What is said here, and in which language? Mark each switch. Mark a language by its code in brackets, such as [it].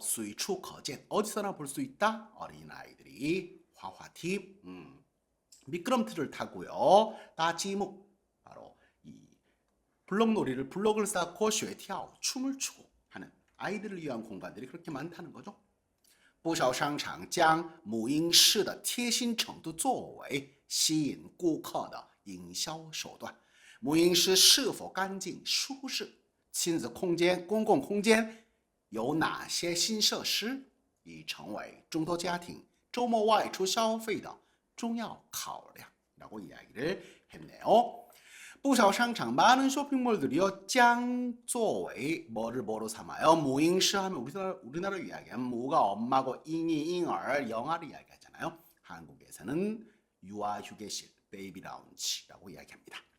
[zh] 随处可见 [ko] 어디서나 볼 수 있다. 어린아이들이 [zh] 滑滑梯 [ko] 미끄럼틀을 타고요. 따지무 바로 이 블럭놀이를 블럭을 쌓고 学跳 춤을 추고 하는 아이들을 위한 공간들이 그렇게 많다는 거죠. [zh] 不少商场将母婴室的贴心程度作为吸引顾客的营销手段。母婴室是否干净舒适，亲子空间、公共空间有哪些新设施，已成为众多家庭周末外出消费的重要考量。 [ko] 라고 이야기를 했네요. [zh] 不少商场 [ko] 많은 쇼핑몰들이요 [zh] 将作为 [ko] 뭐로 삼아요? 무잉시 하면 우리나라 이야기하면 무가 엄마고 잉이 잉얼 영아를 이야기하잖아요. 한국에서는 유아휴게실 베이비 라운지라고 이야기합니다.